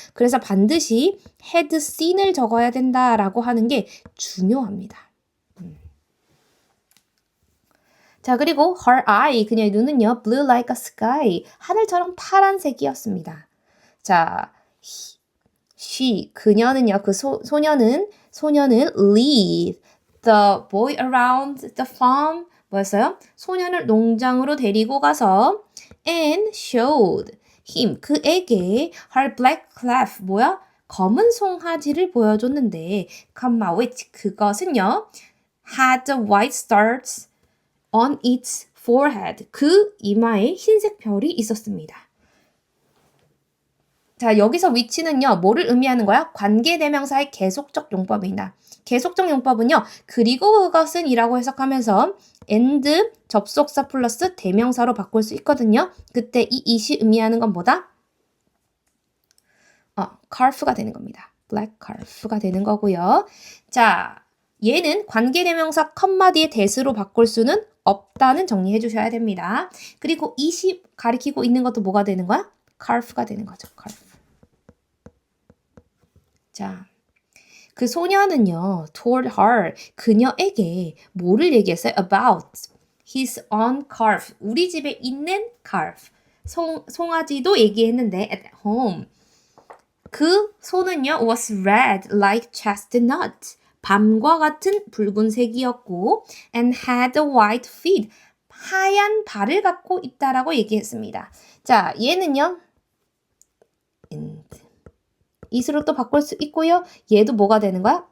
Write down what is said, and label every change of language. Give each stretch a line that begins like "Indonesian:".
Korean: 그래서 반드시
English: had seen
Korean: 을 적어야 된다라고 하는 게 중요합니다. 자, 그리고
English: her eye,
Korean: 그녀의 눈은요,
English: blue like a sky,
Korean: 하늘처럼 파란색이었습니다. 자, 그녀는요, 소녀는
English: lead the boy around the farm,
Korean: 뭐였어요? 소년을 농장으로 데리고 가서
English: and showed him,
Korean: 그에게
English: her black calf,
Korean: 뭐야? 검은 송아지를 보여줬는데, which, 그것은요,
English: had white stars on its forehead,
Korean: 그 이마에 흰색 별이 있었습니다. 자, 여기서 which는요, 뭐를 의미하는 거야? 관계대명사의 계속적 용법입니다. 계속적 용법은요, 그리고 그것은 이라고 해석하면서 and 접속사 플러스 대명사로 바꿀 수 있거든요. 그때 이 it이 의미하는 건 뭐다? calf가 되는 겁니다. black calf가 되는 거고요. 자, 얘는 관계대명사 컴마 뒤에 that으로 바꿀 수는 없다는 정리해 주셔야 됩니다. 그리고 it이 가리키고 있는 것도 뭐가 되는 거야? calf가 되는 거죠. calf. 자, 그 소녀는요,
English: told her,
Korean: 그녀에게 뭐를 얘기했어요?
English: About his own calf,
Korean: 우리 집에 있는 calf, 송아지도 얘기했는데
English: at home.
Korean: 그 소는요,
English: was red like chestnut,
Korean: 밤과 같은 붉은색이었고
English: and had white feet,
Korean: 하얀 발을 갖고 있다라고 얘기했습니다. 자, 얘는요, and it으로 또 바꿀 수 있고요. 얘도 뭐가 되는 거야?